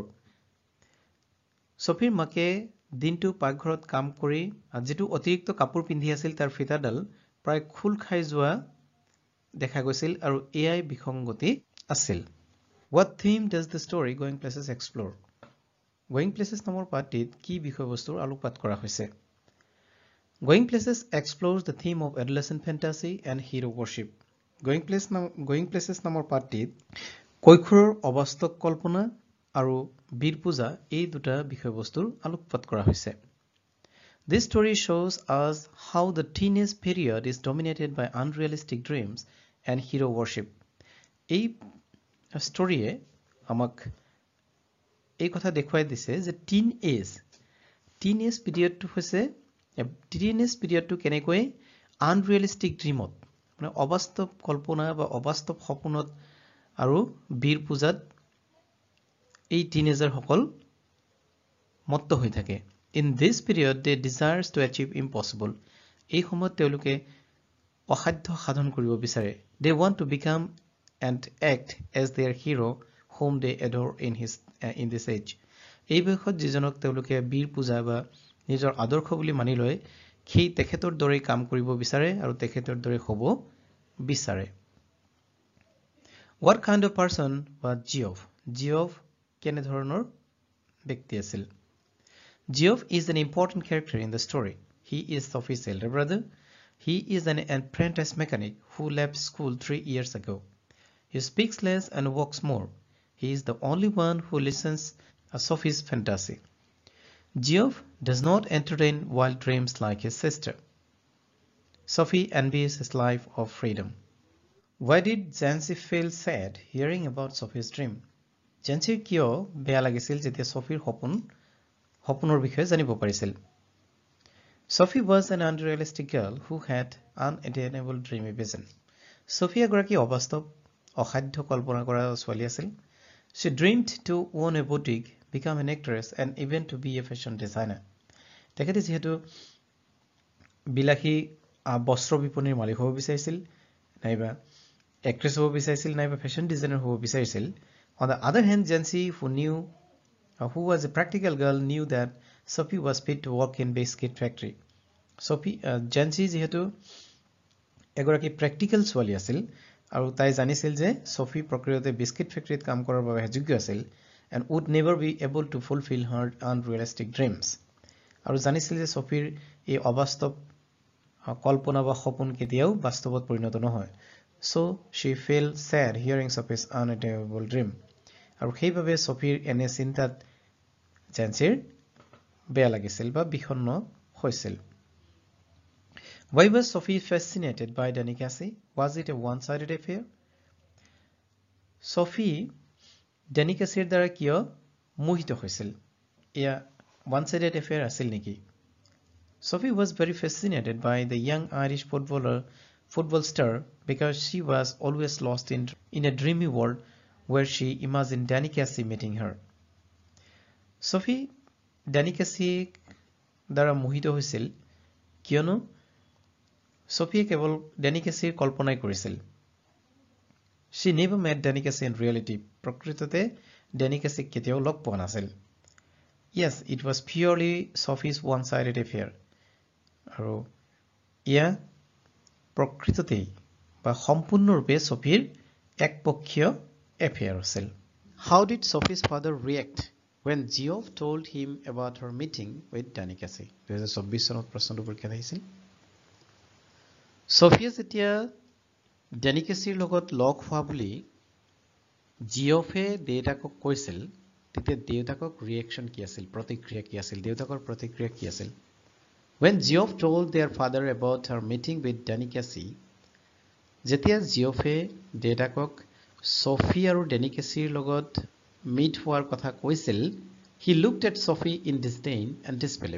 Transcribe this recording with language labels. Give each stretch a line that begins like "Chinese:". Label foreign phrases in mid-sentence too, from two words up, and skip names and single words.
Assamese: Sophieৰ মাকে দিনটো পাকঘৰত কাম কৰি যেটো অতিৰিক্ত কাপোৰ পিন্ধি আছিল তাৰ ফিতাডাল প্ৰায় খুল খাই যোৱা দেখা গৈছিল আৰু এআই বিসংগতি আছিল
English: What theme does the story Going Places explore? Going Places
Assamese: নামৰ পাঠটিত কি বিষয়বস্তুৰ আলোকপাত কৰা হৈছে
English: Going Places explores the theme of adolescent fantasy and hero worship. Going Places
Assamese: নামৰ পাঠটিত কৈশোৰৰ অবাস্তৱ কল্পনা আৰু বীৰ পূজা এই দুটা বিষয়বস্তুৰ আলোকপাত কৰা হৈছে
English: This story shows us how the teenage period is dominated by unrealistic dreams and hero worship.
Assamese: এই ষ্টৰীয়ে আমাক এই কথা দেখুৱাই দিছে যে
English: teenage period
Assamese: কেনেকৈ
English: unrealistic dream
Assamese: মানে অবাস্তৱ কল্পনা বা অবাস্তৱ সপোনত আৰু বীৰ পূজাত এই টিনেজাৰ সকল মত্ত হৈ থাকে
English: In this period they desires to achieve impossible.
Assamese: এই সময়ত তেওঁলোকে অসাধ্য সাধন কৰিব বিচাৰে
English: They want to become and act as their hero whom they adore in this age.
Assamese: এই বয়সত যিজনক তেওঁলোকে বীৰ পূজা বা নিজৰ আদৰ্শ বুলি মানি লয় সেই তেখেতৰ দৰে কাম কৰিব বিচাৰে আৰু তেখেতৰ দৰে হ'ব বিচাৰে
English: What kind of person was Geoff? Geoff
Assamese: কেনে ধৰণৰ ব্যক্তি আছিল
English: Geoff is an important character in the story. He is Sophie's elder brother. He is an apprentice mechanic who left school 3 years ago. He speaks less and works more. He is the only one who listens to Sophie's fantasy. Geoff does not entertain wild dreams like his sister. Sophie envies his life of freedom. Why did Jancy feel sad hearing about Sophie's dream? Jancy
Assamese: কিয় বেয়া লাগিছিল যেতিয়া Sophieৰ সপোনৰ বিষয়ে জানিব পাৰিছিল
English: Sophie was an unrealistic girl who had unattainable dreamy vision. Sophie
Assamese: এগৰাকী অবাস্তৱ অসাধ্য কল্পনা কৰা ছোৱালী আছিল
English: She dreamed to own a boutique, become an actress and even to be a fashion designer.
Assamese: তেখেতে যেহেতু বিলাসী বস্ত্ৰ বিপণীৰ মালিক হ'ব বিচাৰিছিল নাইবা এক্ট্ৰেছ হ'ব বিচাৰিছিল নাইবা ফেশ্বন ডিজাইনাৰ হ'ব বিচাৰিছিল
English: On the other hand, Jancy, who was a practical girl, knew that Sophie was fit to work in biscuit factory.
Assamese: Jancy যেহেতু এগৰাকী প্ৰেক্টিকেল ছোৱালী আছিল আৰু তাই জানিছিল যে Sophie প্ৰকৃততে
English: biscuit factory
Assamese: কাম কৰাৰ বাবে যোগ্য আছিল
English: and would never be able to fulfill her unrealistic dreams.
Assamese: আৰু জানিছিল যে সফিৰ এই অবাস্তৱ কল্পনা বা সপোন কেতিয়াও বাস্তৱত পৰিণত নহয়.
English: So she felt sad hearing Sophie's unattainable dream.
Assamese: আৰু সেইভাবে সফিৰ এনে চিন্তাত জেনচিৰ বেয়া লাগিছিল বা বিষণ্ণ হৈছিল.
English: Why was Sophie fascinated by Danny Casey? Was it a one-sided affair?
Assamese: Sophie Danny Caseyৰ দ্বাৰা কিয় মোহিত হৈছিল? এয়া
English: one-sided affair
Assamese: আছিল নেকি?
English: Sophie was very fascinated by the young Irish football star because she was always lost in a dreamy world where she imagined Danny Casey meeting her.
Assamese: Sophie Danny Casey দ্বাৰা মোহিত হৈছিল কিয়নো Sophie কেৱল Danny Caseyৰ কল্পনাই কৰিছিল.
English: She never met Danny Casey in reality.
Assamese: প্ৰকৃততে Danny Casey কেতিয়াও লগ পোৱা নাছিল.
English: Yes, it was purely Sophie's one-sided affair.
Assamese: আৰু ইয়া প্ৰকৃততেই বা সম্পূৰ্ণৰূপে Sophieৰ একপক্ষীয় affair আছিল.
English: How did Sophie's father react when Geoff told him about her meeting with Danny Casey?
Assamese: 2024 চনত প্ৰশ্নটো পৰীক্ষাত আহিছিল. Sophie যেতিয়া Danny Caseyৰ লগত লগ হোৱা বুলি জিঅফে দেউতাকক কৈছিল তেতিয়া দেউতাকক ৰিয়েকচন কি আছিল, প্ৰতিক্ৰিয়া কি আছিল, দেউতাকৰ প্ৰতিক্ৰিয়া কি আছিল?
English: When Geoff told their father about her meeting with Danny Casey,
Assamese: যেতিয়া জিঅফে দেউতাকক Sophie আৰু Danny Caseyৰ লগত মিট হোৱাৰ কথা কৈছিল,
English: he looked at Sophie in disdain and disbelief.